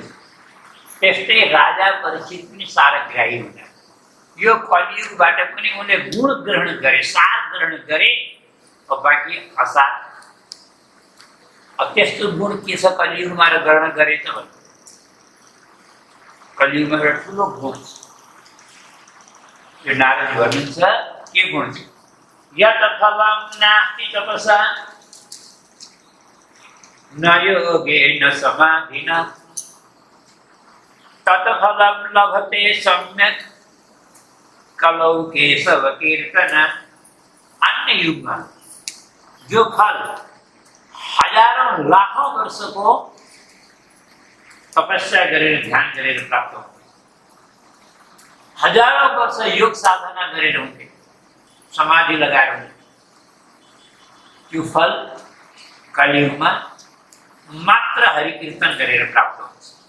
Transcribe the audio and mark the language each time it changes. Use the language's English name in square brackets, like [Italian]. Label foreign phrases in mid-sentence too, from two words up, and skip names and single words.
[Nepali] त्यस्तै राजा परीक्षित पनि सारग्राही हुँदा यो कलियुगबाट पनि उनले गुण ग्रहण गरे, सार ग्रहण गरे, बाँकी असार। अब त्यस्तो गुण के छ कलियुगमा र ग्रहण गरे त भन्छ? कलियुगमा एउटा ठुलो गुण छ। यो नारद भन्नुहुन्छ के गुण छ? [Sanskrit] यत फलम नास्ति तपसा न योगेन समाधिना तत फलम लभते सम्यक कलौ केशव कीर्तना। [Nepali] अन्य युगमा जो फल हजारौं लाखौं वर्षको तपस्या गरेर ध्यान गरेर प्राप्त हुन्थ्यो, हजारौं वर्ष योग साधना गरेर हुन्थे, समाधि लगाएर हुन्थे, त्यो फल कलियुगमा मात्र हरि कीर्तन गरेर प्राप्त हुन्छ।